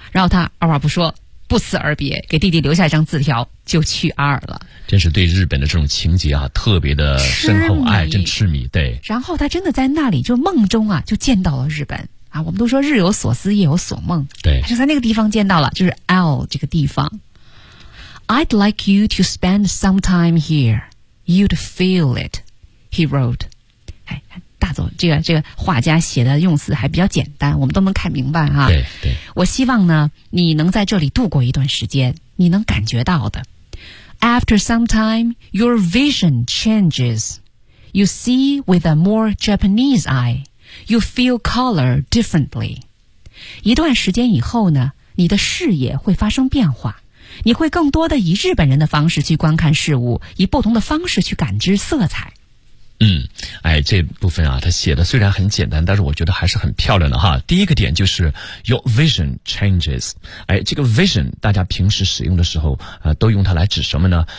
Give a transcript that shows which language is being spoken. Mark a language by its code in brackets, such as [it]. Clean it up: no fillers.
[zh] 然后他二话不说，不辞而别，给弟弟留下一张字条，就去阿尔了。真是对日本的这种情节啊，特别的深厚爱，真痴迷。对。然后他真的在那里，就梦中啊，就见到了日本啊。我们都说日有所思，夜有所梦。对。他就在那个地方见到了，就是 L 这个地方。 [en] I'd like you to spend some time here. You'd feel it. He wrote. [zh] 哎，大总，这个画家写的用词还比较简单，我们都能看明白哈。对对。我希望呢，你能在这里度过一段时间，你能感觉到的。 [en] After some time, your vision changes. You see with a more Japanese eye. You feel color differently. [zh] 一段时间以后呢，你的视野会发生变化，你会更多的以日本人的方式去观看事物，以不同的方式去感知色彩。嗯，哎，这部分啊，他写的虽然很简单，但是我觉得还是很漂亮的哈。第一个点就是 [en] your vision changes， [zh] 哎，这个 vision 大家平时使用的时候都用它来指什么呢？